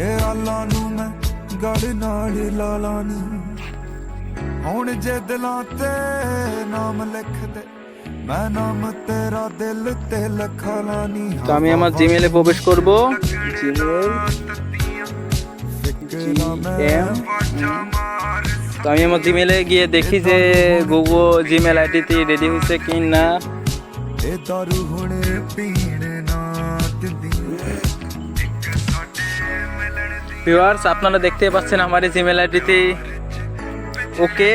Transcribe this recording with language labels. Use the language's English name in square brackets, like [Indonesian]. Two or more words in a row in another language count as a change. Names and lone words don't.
[Punjabi] ਆਲਾਂ ਨੂੰ ਮੈਂ ਗੜ ਨਾਲ ਲਾ ਲਾਨੀ ਹੁਣ ਜੇ ਦਿਲਾਂ ਤੇ ਨਾਮ ਲਿਖ ਦੇ ਮੈਂ ਨਾਮ ਤੇਰਾ ਦਿਲ ਤੇ ਲਿਖਾ ਲਾਨੀ। [Bangla] তো আমি আমার জিমেলে প্রবেশ করব, তো আমি আমার জিমেলে গিয়ে দেখি যে গুগল জিমেল আইডিটি রেডি হয়েছে কি না। ভিউয়ার্স, আপনারা দেখতেই পাচ্ছেন আমার এই জিমেল আইডিতে ওকে।